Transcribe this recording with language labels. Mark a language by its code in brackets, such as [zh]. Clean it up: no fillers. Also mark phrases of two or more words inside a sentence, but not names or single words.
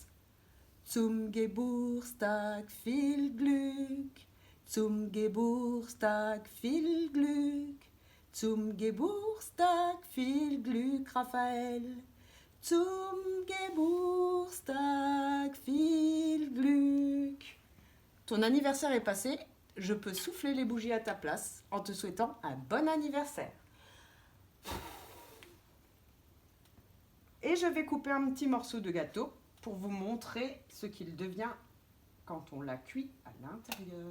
[de] Zum Geburtstag viel Glück, zum Geburtstag viel Glück, zum Geburtstag viel Glück, Raphaël. Zum Geburtstag viel Glück. [fr] Ton anniversaire est passé, je peux souffler les bougies à ta place en te souhaitant un bon anniversaire. Et je vais couper un petit morceau de gâteau pour vous montrer ce qu'il devient quand on l'a cuit à l'intérieur.